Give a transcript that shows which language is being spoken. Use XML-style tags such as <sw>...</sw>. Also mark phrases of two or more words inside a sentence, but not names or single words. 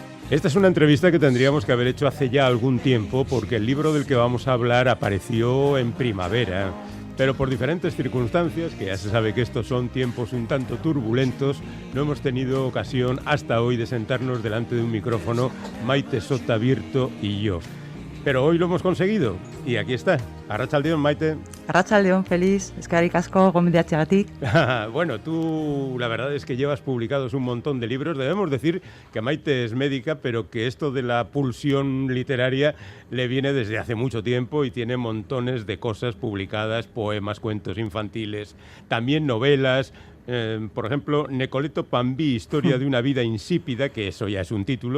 <es>Esta es una entrevista que tendríamos que haber hecho hace ya algún tiempo, porque el libro del que vamos a hablar apareció en primavera, pero por diferentes circunstancias, que ya se sabe que estos son tiempos un tanto turbulentos, no hemos tenido ocasión hasta hoy de sentarnos delante de un micrófono, Maite Sota Birto y yo. Pero hoy lo hemos conseguido, y aquí está.</es> <eu>Arratsaldeon, Maite. Arratsaldeon, feliz, eskerrik asko gonbidatzeagatik.</eu> <es>Bueno, tú la verdad es que llevas publicados un montón de libros. Debemos decir que Maite es médica, pero que esto de la pulsión literaria le viene desde hace mucho tiempo y tiene montones de cosas publicadas, poemas, cuentos infantiles, también novelas. Por ejemplo, Necoleto Pambí, historia de una vida insípida, que eso ya es un título,</es>